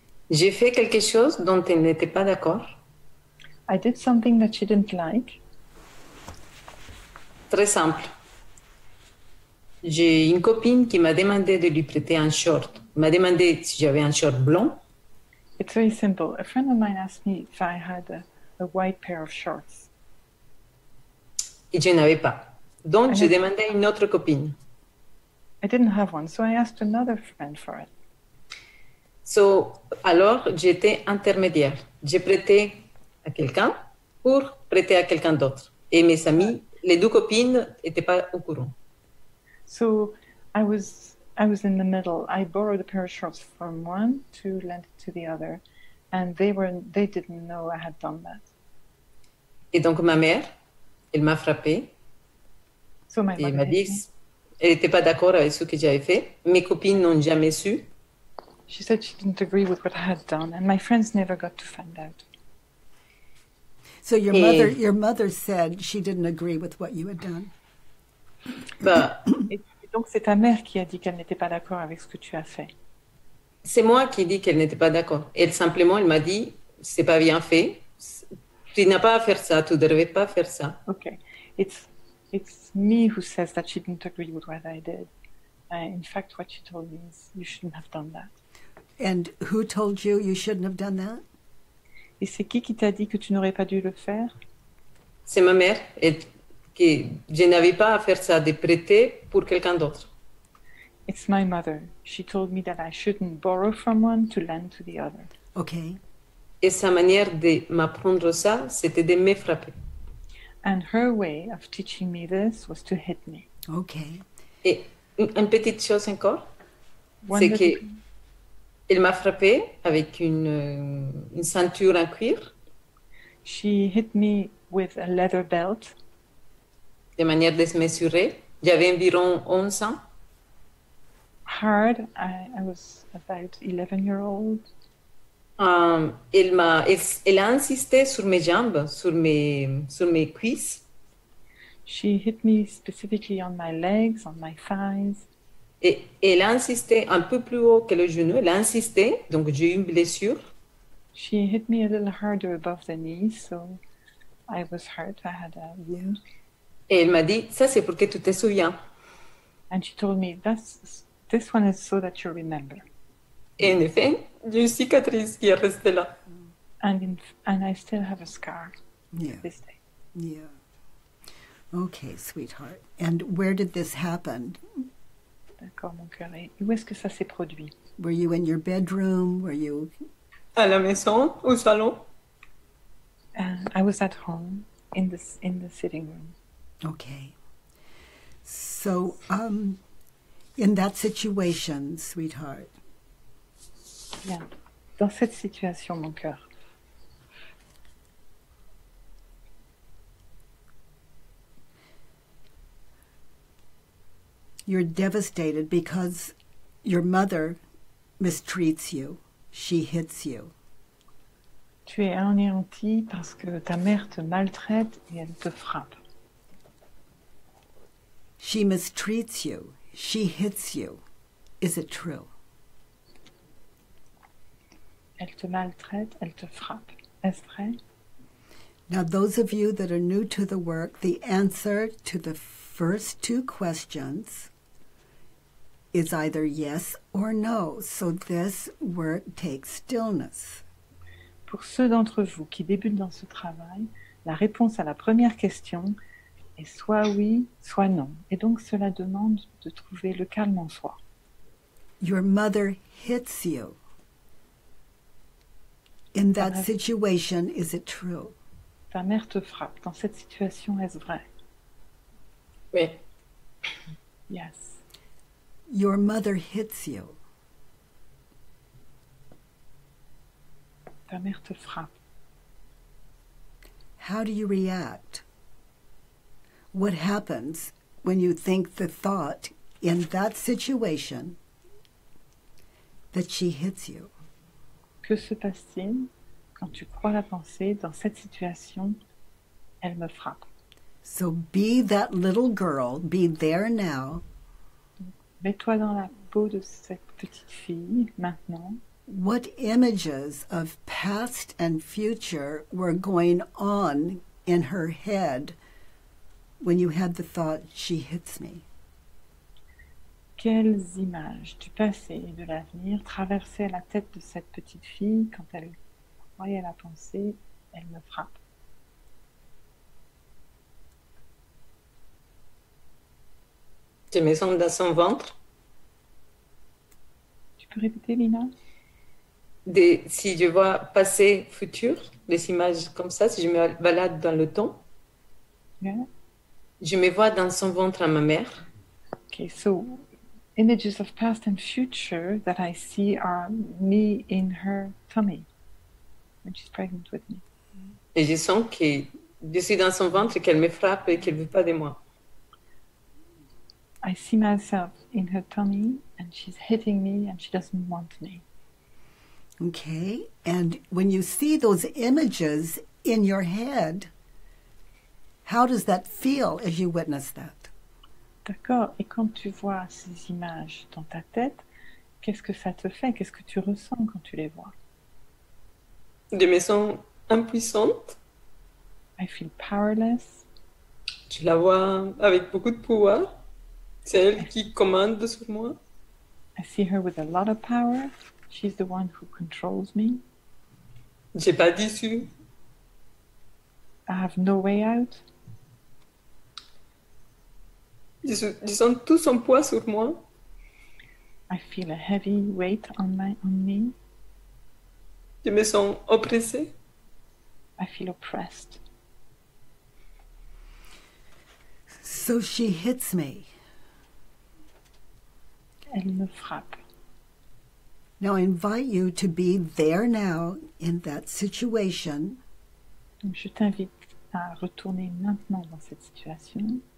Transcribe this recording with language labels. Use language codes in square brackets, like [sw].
[fr] J'ai fait quelque chose dont elle n'était pas d'accord. [en] I did something that she didn't like. [fr] Très simple. J'ai une copine qui m'a demandé de lui prêter un short. Elle m'a demandé si j'avais un short blanc. [en] It's very simple. A friend of mine asked me if I had a white pair of shorts. [fr] Et je n'avais pas. Donc, j'ai demandé à une autre copine. [en] I didn't have one, so I asked another friend for it. [fr] Alors, j'étais intermédiaire. J'ai prêté à quelqu'un pour prêter à quelqu'un d'autre. Et mes amis, les deux copines, n'étaient pas au courant. [en] So I was in the middle. I borrowed a pair of shorts from one to lend it to the other, and they didn't know I had done that. [fr] Et donc ma mère, elle m'a frappée. [en] So my [fr] Et elle m'a dit [en] hit me. [fr] qu'elle n'était pas d'accord avec ce que j'avais fait. Mes copines n'ont jamais su. [en] She said she didn't agree with what I had done, and my friends never got to find out. So your mother said she didn't agree with what you had done. [fr] Bah, Et donc c'est ta mère qui a dit qu'elle n'était pas d'accord avec ce que tu as fait. c'est moi qui ai dit qu'elle n'était pas d'accord. Elle simplement, elle m'a dit, c'est pas bien fait. Tu n'as pas à faire ça. Tu ne devrais pas faire ça. [en] Okay, it's me who says that she didn't agree with what I did. In fact, what she told me is you shouldn't have done that. And who told you shouldn't have done that? [fr] Et c'est qui t'a dit que tu n'aurais pas dû le faire? C'est ma mère. Que je n'avais pas à faire ça, de prêter pour quelqu'un d'autre. [en] It's my mother. She told me that I shouldn't borrow from one to lend to the other. Okay. [fr] Et sa manière de m'apprendre ça, c'était de me frapper. [en] And her way of teaching me this was to hit me. Okay. [fr] Et une petite chose encore, [en] One [fr] c'est [en] little- [fr] qu'elle m'a frappée avec une ceinture en cuir, [en] She hit me with a leather belt. [fr] de manière démesurée. J'avais environ 11 ans. [en] Hard. I was about 11-year-old. [fr] Elle a insisté sur mes jambes, sur mes cuisses. [en] She hit me specifically on my legs, on my thighs. [fr] Et elle a insisté un peu plus haut que le genou. Elle a insisté, donc j'ai eu une blessure. [en] She hit me a little harder above the knee, so I was hurt. I had a wound. [fr] Et elle m'a dit, ça c'est pour que tu te souviens. [en] And she told me, this one is so that you remember. [fr] Et en effet, j'ai une cicatrice qui est restée là. [en] And I still have a scar Yeah. this day. Yeah. Okay, sweetheart. And where did this happen? [fr] D'accord, mon cœur. Et où est-ce que ça s'est produit? [en] Were you in your bedroom? Were you... [fr] À la maison, au salon. [en] I was at home in the sitting room. Okay. So, in that situation, sweetheart, [fr] Bien. Dans cette situation, mon cœur, [en] you're devastated because your mother mistreats you. She hits you. [fr] tu es anéanti parce que ta mère te maltraite et elle te frappe. [en] She mistreats you. She hits you. Is it true? [fr] Elle te maltraite, elle te frappe. Est-ce vrai? [en] Now, those of you that are new to the work, the answer to the first two questions is either yes or no. So this work takes stillness. [fr] Pour ceux d'entre vous qui débutent dans ce travail, la réponse à la première question est soit oui, soit non. Et donc cela demande de trouver le calme en soi. [en] Your mother hits you. In that situation, is it true? [fr] Ta mère te frappe. Dans cette situation, est-ce vrai? Oui. [en] Yes. Your mother hits you. [fr] Ta mère te frappe. [en] How do you react? What happens when you think the thought in that situation that she hits you? [fr] Que se passe-t-il quand tu crois la pensée dans cette situation, elle me frappe? [en] So be that little girl, be there now. [fr] Mets-toi dans la peau de cette petite fille maintenant. [en] What images of past and future were going on in her head when you had the thought, she hits me? [fr] Quelles images du passé et de l'avenir traversaient la tête de cette petite fille quand elle croyait la pensée, elle me frappe? Je me sens dans son ventre. Tu peux répéter, Lina? Si je vois passé, futur, des images comme ça, si je me balade dans le temps, [en] Yeah. [fr] je me vois dans son ventre à ma mère. [en] Okay, so images of past and future that I see are me in her tummy when she's pregnant with me. [fr] Et je sens que je suis dans son ventre, qu'elle me frappe et qu'elle ne veut pas de moi. [en] I see myself in her tummy and she's hitting me and she doesn't want me. Okay, and when you see those images in your head, how does that feel as you witness that? [fr] D'accord, et quand tu vois ces images dans ta tête, qu'est-ce que ça te fait? Qu'est-ce que tu ressens quand tu les vois? Je me sens impuissante. [en] I feel powerless. [fr] Je la vois avec beaucoup de pouvoir. C'est elle qui commande sur moi. [en] I see her with a lot of power. She's the one who controls me. [fr] J'ai pas d'issue. [en] I have no way out. [fr] Je sens tout son poids sur moi. [en] I feel a heavy weight on me. [fr] Je me sens oppressée. [en] I feel oppressed. So she hits me. [fr] Elle me frappe. [en] Now I invite you to be there now in that situation [fr] Donc je t'invite à retourner maintenant dans cette situation